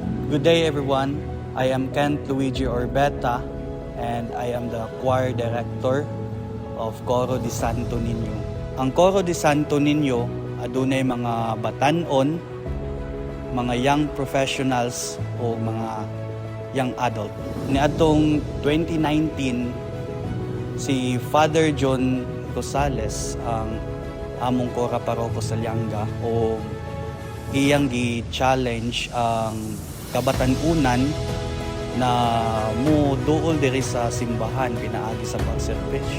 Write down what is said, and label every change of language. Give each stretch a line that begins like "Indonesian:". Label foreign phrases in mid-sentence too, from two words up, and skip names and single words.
English: Good day everyone. I am Kent Luigi Orbeta and I am the choir director of Coro de Santo Niño.
Cebuano: Ang Coro de Santo Niño adunay mga batanon, mga
English: young professionals
Cebuano: o mga
English: young adult.
Cebuano: Niadtong 2019 si Father John Rosales ang among Cora Paroko sa Lianga o iyang gi-challenge ang kabatanunan na mo duol diri sa simbahan pinaagi sa pagserbisyo.